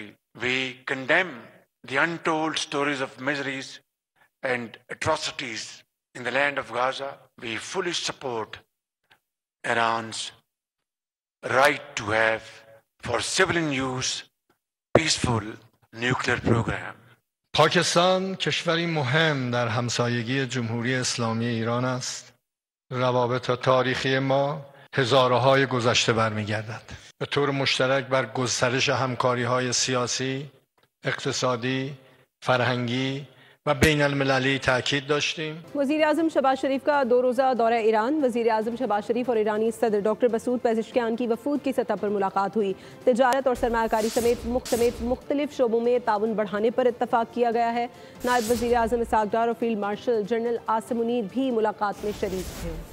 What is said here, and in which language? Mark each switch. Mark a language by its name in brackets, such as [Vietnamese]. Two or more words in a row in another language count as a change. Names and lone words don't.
[English] We condemn the untold stories of miseries and atrocities in the land of Gaza. We fully support Iran's right to have, for civilian use, peaceful nuclear program. [Persian] پاکستان کشوری مهم در همسایگی جمهوری اسلامی ایران است. روابط تاریخی ما هزارهای گذشته برمیگردد. به طور مشترک بر گسترش همکاری‌های سیاسی، اقتصادی، فرهنگی و بین المللی تاکید داشتیم. [Urdu] وزیر اعظم شہباز شریف کا 2 روزہ دورہ ایران۔ وزیر اعظم شہباز شریف اور ایرانی صدر ڈاکٹر مسعود پزشکیان کی وفود کی سطح پر ملاقات ہوئی. تجارت اور سرمایہ کاری سمیت مختلف شعبوں میں تعاون بڑھانے پر اتفاق کیا گیا ہے. نائب وزیر اعظم اسحاق ڈار اور فیلڈ مارشل جنرل عاصم منیر بھی ملاقات میں شریک تھے.